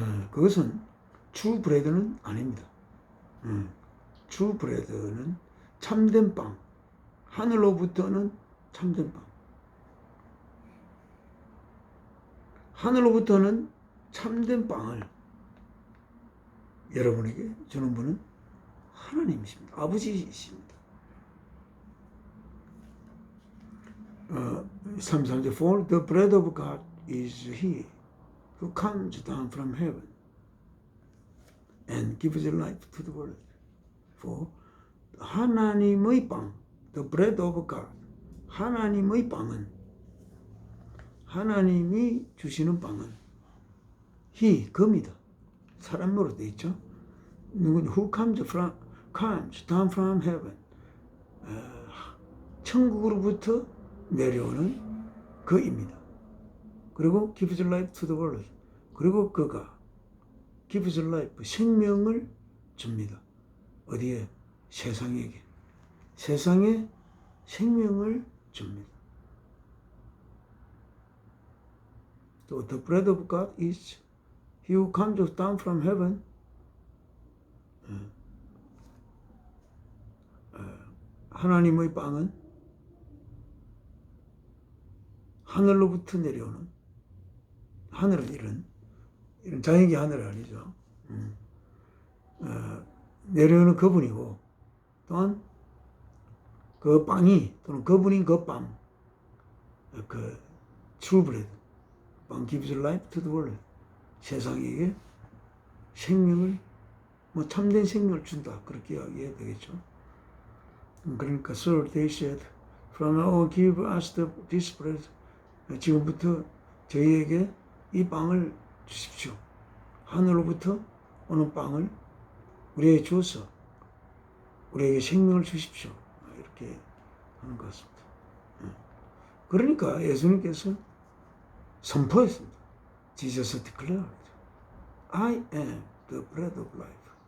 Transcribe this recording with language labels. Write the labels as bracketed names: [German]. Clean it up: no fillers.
[Korean] 그것은 [English] true bread [Korean] 는 아닙니다. true bread는 참된 빵, 하늘로부터는 참된 빵. 하늘로부터는 참된 빵을 여러분에게 주는 분은 하나님이십니다. 아버지이십니다. [English] 33절 For the bread of God is He who comes down from heaven and gives life to the world. [Korean] For 하나님의 빵, [English] the bread of God, [Korean] 하나님의 빵은, 하나님이 주시는 빵은 He, 그입니다. 사람으로 되어 있죠. 누군 [English] who comes down from heaven, [Korean] 천국으로부터 내려오는 그입니다. 그리고 [English] gives life to the world, [Korean] 그리고 그가 [English] gives life, [Korean] 생명을 줍니다. 어디에? 세상에게. 세상에 생명을 줍니다. [English] So the bread of God is He who comes down from heaven. [Korean] 하나님의 빵은 하늘로부터 내려오는, 하늘은 이런 자연계 하늘 아니죠. 내려오는 그분이고, 또한 그 빵이, 또는 그분인 그 빵, 그 [English] true bread, [Korean] 빵 [English] gives life to the world. [Korean] 세상에게 생명을, 참된 생명을 준다. 그렇게 이야기해야 되겠죠. 그러니까, [English] so they said, from now on give us this bread. [Korean] 지금부터 저희에게 이 빵을 주십시오. 하늘로부터 오는 빵을 우리에게 주어서 우리에게 생명을 주십시오. 이렇게 하는 것 같습니다. 그러니까 예수님께서 선포했습니다. [English] Jesus declared, I am the bread of life.